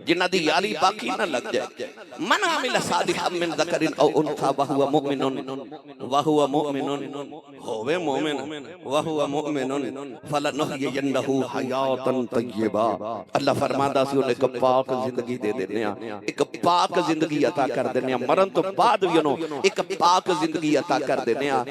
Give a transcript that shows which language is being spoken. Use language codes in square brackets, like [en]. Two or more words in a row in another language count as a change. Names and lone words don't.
[pa] جنہاں دی یاری باقی نہ لگ جائے, [ar] من عمل صالحا من ذكر أو أنثى وهو مؤمن [pa] ہووے مومن [ar] وهو مؤمن فلنحيينه حياة طيبة. [pa] اللہ فرماندا سی انہیں اک پاک زندگی دے دینے آ، اک پاک زندگی عطا کر دینے آ. مرن توں بعد بھی انہوں اک پاک زندگی عطا کر دینے آ.